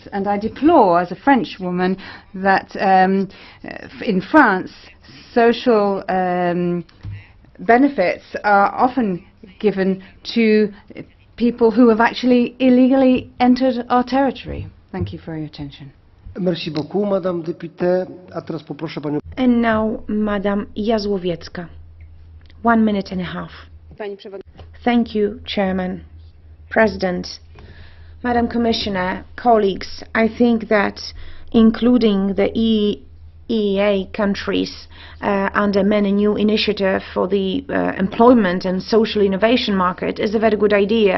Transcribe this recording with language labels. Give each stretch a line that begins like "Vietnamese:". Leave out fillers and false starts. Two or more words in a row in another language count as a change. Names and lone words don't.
English: And I deplore, as a French woman, that in France, social benefits are often given to people who have actually illegally entered our territory. Thank you for your attention.
French: Merci beaucoup, Madame Députée.
Polish: A teraz poproszę Panią.
English: And now, Madam Jazłowiecka. 1 minute and a half. Thank you, Chairman, President, Madam Commissioner, colleagues. I think that including the EEA countries under many new initiative for the employment and social innovation market is a very good idea.